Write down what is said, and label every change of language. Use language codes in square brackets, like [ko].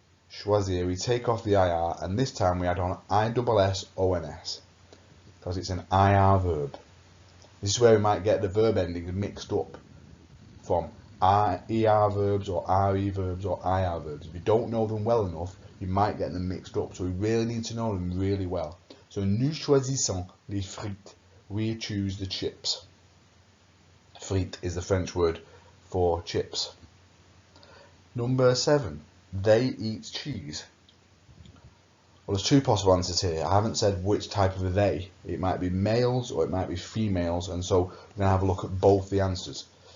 [en] Choisir, we take off the IR, and this time we add on ISSONS, because it's an IR verb. This is where we might get the verb endings mixed up from ER verbs or RE verbs or IR verbs. If you don't know them well enough, you might get them mixed up. So we really need to know them really well. [fr] So nous choisissons les frites. [en] We choose the chips. Frites is the French word for chips. Number 7. They eat cheese. Well, there's two possible answers here. I haven't said which type of they. It might be males or it might be females, and so we're going to have a look at both the answers.